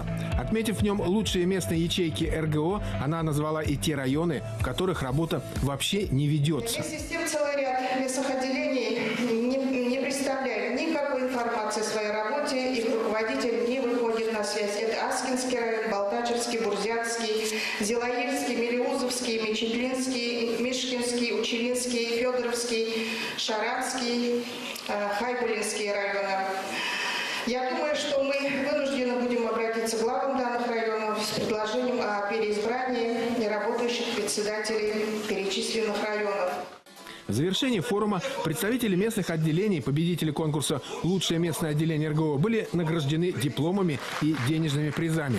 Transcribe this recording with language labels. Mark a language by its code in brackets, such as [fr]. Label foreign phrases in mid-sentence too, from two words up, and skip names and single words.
[ru] Отметив в нем лучшие местные ячейки РГО, она назвала и те районы, в которых работа вообще не ведется. Вместе с тем, целый ряд местных отделений не представляют никакой информации о своей работе, их руководитель не выходит на связь. Это Аскинский район, Балтачевский, Бурзятский, Зилаевский, Мелеузовский, Мечетлинский, Мишкинский, Учелинский, Федоровский, Шаранский, Хайбулинский районы. Я думаю, что мы вынуждены будем обратиться к главам данных районов с предложением о переизбрании неработающих председателей перечисленных районов. В завершении форума представители местных отделений, победители конкурса «Лучшее местное отделение РГО» были награждены дипломами и денежными призами.